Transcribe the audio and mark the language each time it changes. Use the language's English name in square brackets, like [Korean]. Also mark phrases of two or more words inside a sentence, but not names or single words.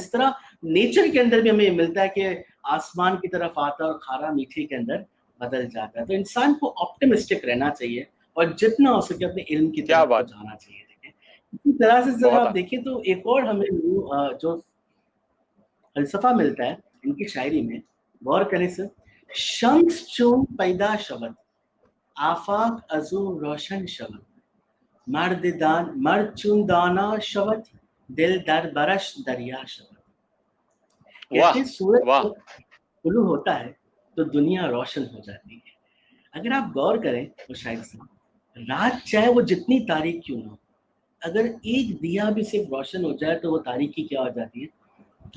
[Urdu] جس طرح نیچر کے اندر بھی ہمیں ملتا ہے کہ آسمان کی طرف آتا ہے اور کھارا میٹھے کے اندر بدل جاتا ہے. تو انسان کو آپٹمسٹک رہنا چاہیے اور جتنا ہو سکے اپنے علم کی کیا طرف کو بات. جانا چاہیے. اسی طرح سے ذرا بہت آپ دیکھیں تو ایک اور ہمیں جو فلسفہ ملتا ہے ان کی شاعری میں، غور کریں سر. [Persian] شمس چون پیدا شود آفاق ازو روشن شود مرد چون دانا شود دل در برش دریا شود. [Urdu] واہ کہتے ہیں سورج واہ. جب طلوع ہوتا ہے تو دنیا روشن ہو جاتی ہے. اگر آپ غور کریں تو شاید صاحب رات چاہے وہ جتنی تاریک کیوں نہ ہو، اگر ایک دیا بھی صرف روشن ہو جائے تو وہ تاریکی کیا ہو جاتی ہے؟